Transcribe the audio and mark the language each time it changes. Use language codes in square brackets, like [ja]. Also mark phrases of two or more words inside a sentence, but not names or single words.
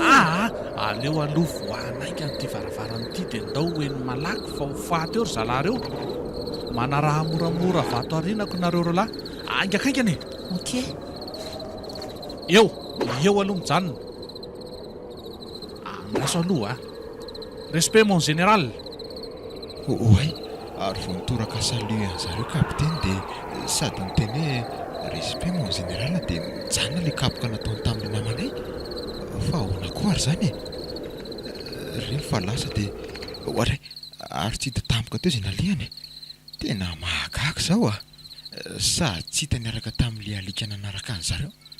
[mg] Aleo aloha voanainga n'ity varavaran'ity dia ndao hoeny malaky fa ho faty eo ry zalahy reo. Manaraha moramora vato arinako nareo roalahy. Aingakaingany. Okey. Eo aloha mijanona. Andraso aloha [fr] respect mon général. [mg] Oay, ary vao nitoraka salut an'zareo kapiteny dia sady niteny hoe [fr] respect mon général [mg] dia mijanona ilay kapoka nataony tamin'ny namanay. Fa ahoana koa ary izany reny fa lasa dia ohatray ary tsy hita tampoka teo izay nalehany. Tena mahagaga izao sady tsy hita niaraka tamin'ilay alika nanaraka an'zareo.